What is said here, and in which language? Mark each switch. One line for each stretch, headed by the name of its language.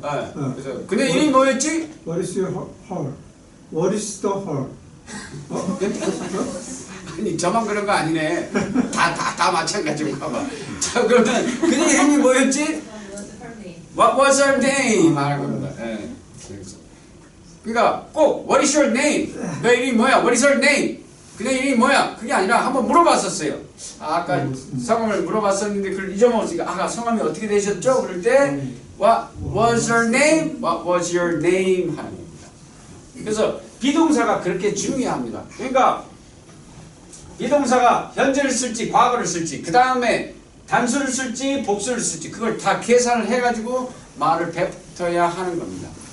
Korean: 네. 그래서 그녀의 이름이 뭐였지?
English: What is your her? What is the her?
Korean: 아니 저만 그런 거 아니네. 다 마찬가지고 봐봐. 자 그러면 그녀의 이름이 뭐였지?
English: What was her name?
Korean: 하는 겁니다. 네. 그러니까 꼭
English: What is your name?
Korean: 너 이름이 뭐야?
English: What is her name?
Korean: 그녀의 이름이 뭐야? 그게 아니라 한번 물어봤었어요. 아까 성함을 물어봤었는데 그걸 잊어먹었으니까 아까 성함이 어떻게 되셨죠? 그럴 때
English: What was her name? What was your name?
Korean: 하는 겁니다. 그래서 비동사가 그렇게 중요합니다. 그러니까 비동사가 현재를 쓸지 과거를 쓸지 그 다음에 단수를 쓸지 복수를 쓸지 그걸 다 계산을 해가지고 말을 뱉어야 하는 겁니다.